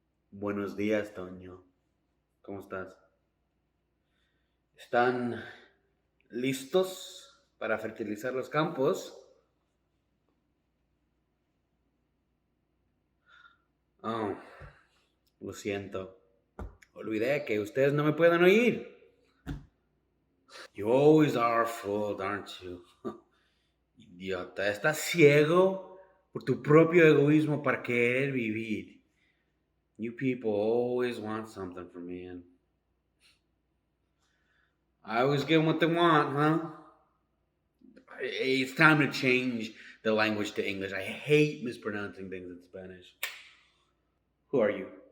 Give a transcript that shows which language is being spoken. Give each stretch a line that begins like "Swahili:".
Spanish: Buenos días, Toño. ¿Cómo estás? ¿Están listos para fertilizar los campos? Oh, lo siento. Olvidé que ustedes no me pueden oír.
English: You always are fooled, aren't you?
Spanish: Idiota, estás ciego por tu propio egoísmo para querer vivir.
English: You people always want something from me, and I always give them what they want, huh? It's time to change the language to English. I hate mispronouncing things in Spanish. Who are you?